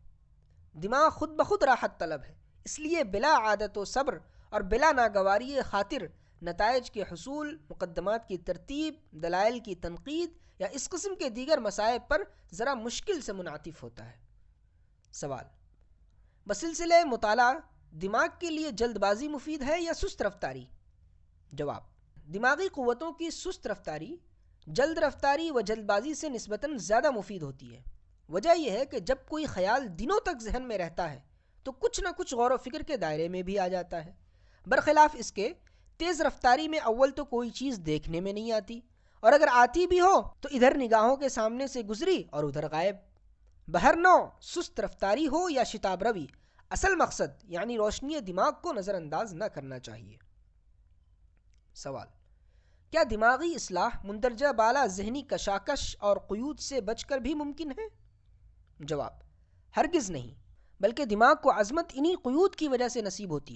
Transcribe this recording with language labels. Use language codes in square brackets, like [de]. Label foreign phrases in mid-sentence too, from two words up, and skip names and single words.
[ur] دماغ خود بخود راحت طلب ہے، اس لیے بلا عادت و صبر اور بلا ناگواری خاطر نتائج کے حصول، مقدمات کی ترتیب، دلائل کی تنقید یا اس قسم کے دیگر مصائب پر ذرا مشکل سے منعطف ہوتا ہے۔ سوال: بسلسلہ مطالعہ دماغ کے لیے جلد بازی مفید ہے یا سست رفتاری؟ جواب: دماغی قوتوں کی سست رفتاری جلد رفتاری و جلد بازی سے نسبتاً زیادہ مفید ہوتی ہے۔ وجہ یہ ہے کہ جب کوئی خیال دنوں تک ذہن میں رہتا ہے تو کچھ نہ کچھ غور و فکر کے دائرے میں بھی آ جاتا ہے، برخلاف اس کے تیز رفتاری میں اول تو کوئی چیز دیکھنے میں نہیں آتی، اور اگر آتی بھی ہو تو ادھر نگاہوں کے سامنے سے گزری اور ادھر غائب۔ بہر نوع سست رفتاری ہو یا شتاب روی، اصل مقصد یعنی روشنی دماغ کو نظر انداز نہ کرنا چاہیے۔ سوال: کیا دماغی اصلاح مندرجہ بالا ذہنی کشاکش اور قیود سے بچ کر بھی ممکن ہے؟ جواب: ہرگز نہیں، بلکہ دماغ کو عظمت انہی قیود کی وجہ سے نصیب ہوتی ہے۔